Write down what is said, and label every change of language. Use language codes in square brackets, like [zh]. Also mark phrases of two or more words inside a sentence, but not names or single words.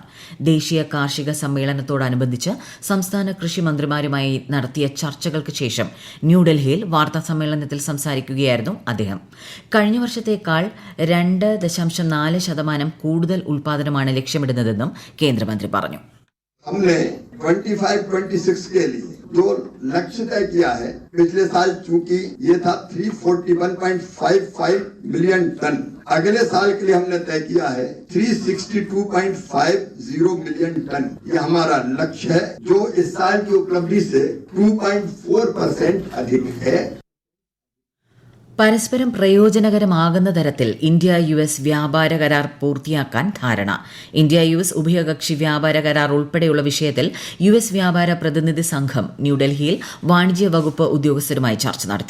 [ml] ദേശീയ കാർഷിക സമ്മേളനത്തോടനുബന്ധിച്ച് സംസ്ഥാന കൃഷിമന്ത്രിമാരുമായി നടത്തിയ ചർച്ചകൾക്ക് ശേഷം ന്യൂഡൽഹിയിൽ വാർത്താസമ്മേളനത്തിൽ സംസാരിക്കുകയായിരുന്നു അദ്ദേഹം. കഴിഞ്ഞ വർഷത്തേക്കാൾ 2.4% കൂടുതൽ ഉൽപാദനമാണ് ലക്ഷ്യമിടുന്നതെന്നും കേന്ദ്രമന്ത്രി പറഞ്ഞു. [hi] हमने 25-26 के लिए जो लक्ष्य तय किया है, पिछले साल चूंकि ये था 341.55 मिलियन टन, अगले साल के लिए हमने तय किया है 362.50 मिलियन टन. ये हमारा लक्ष्य है जो इस साल की उपलब्धि से 2.4% अधिक है. [ml] പരസ്പരം പ്രയോജനകരമാകുന്ന തരത്തിൽ ഇന്ത്യ US വ്യാപാര കരാർ പൂർത്തിയാക്കാൻ ധാരണ. ഇന്ത്യ US ഉഭയകക്ഷി വ്യാപാര കരാർ ഉൾപ്പെടെയുള്ള വിഷയത്തിൽ US വ്യാപാര പ്രതിനിധി സംഘം ന്യൂഡൽഹിയിൽ വാണിജ്യ വകുപ്പ് ഉദ്യോഗസ്ഥരുമായി ചർച്ച നടത്തി.